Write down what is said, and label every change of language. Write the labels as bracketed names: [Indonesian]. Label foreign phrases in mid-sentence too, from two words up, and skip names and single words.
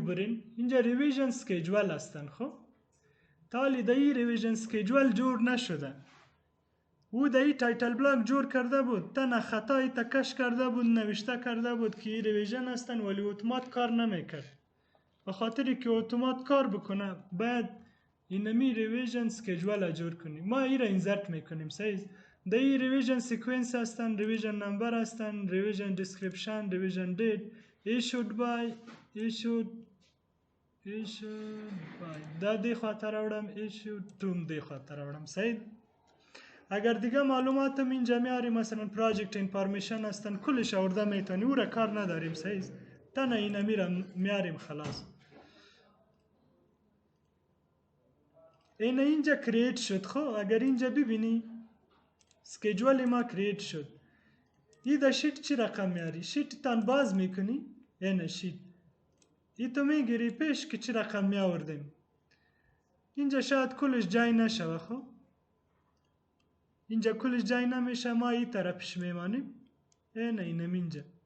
[Persian] برین اینجا [English] revision schedule [Persian] هستن خب تالی دا ای [English] revision schedule [Persian] جور نشده او دا ای [English] title block [Persian] جور کرده بود تنها خطایی تکش کرده بود نوشته کرده بود که ای ریویژن هستن ولی اتومات کار نمیکرد به خاطری که اتومات کار بکنه باید اینمی [English] revision schedule [Persian] جور کنیم ما ای را انزرت میکنیم سیز دا ای [English] revision sequence [Persian] هستن [English] revision number [Persian] هستن [English] revision description revision date issued by [Persian] دا دی خاطر آورم ایشود توم دی خاطر آورم سید اگر دیگه معلوماتم اینجا میاریم مثلا [English] project information [Persian] هستن کلش آورده میتونی او را کار نداریم سیز تنها اینمی را میاریم خلاص اینجا کرییت شد خب اگر اینجا ببینی سکیجول ما کرییت شد ای دا شیت چی رقم میاری شیت تان باز میکنی اینه شیت ای تو میگیری پیش که چی رقم میآوردیم اینجا شاید کلش جای نشوه خب اینجا کلش جای نمیشه ما ای طرفش میمانیم اینم اینجا